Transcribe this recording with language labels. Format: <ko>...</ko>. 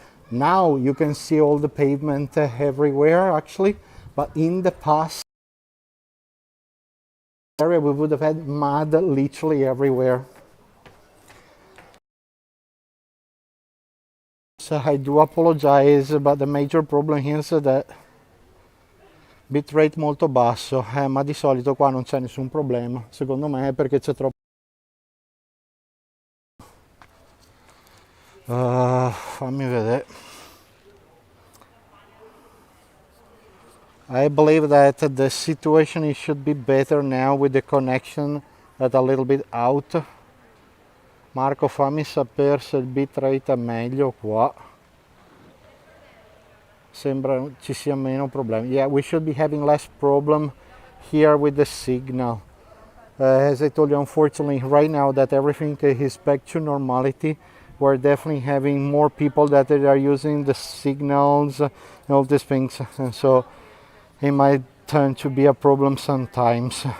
<en>Now you can see all the pavement everywhere actually, but in the past area we would have had mud literally everywhere. So I do apologize, but the major problem here is that</en> <it>bitrate molto basso, ma di solito qua non c'è nessun problema, secondo me è perché c'è troppo. Fammi vedere.</it> <en>I believe that the situation should be better now with the connection that a little bit out.</en> <it>Marco, fammi sapere se il bitrate è meglio qua. Sembra ci sia meno problemi.</it> <en>Yeah, we should be having less problem here with the signal. As I told you, unfortunately, right now that everything is back to normality, we're definitely having more people that are using the signals and all these things. And so it might turn to be a problem sometimes.</en>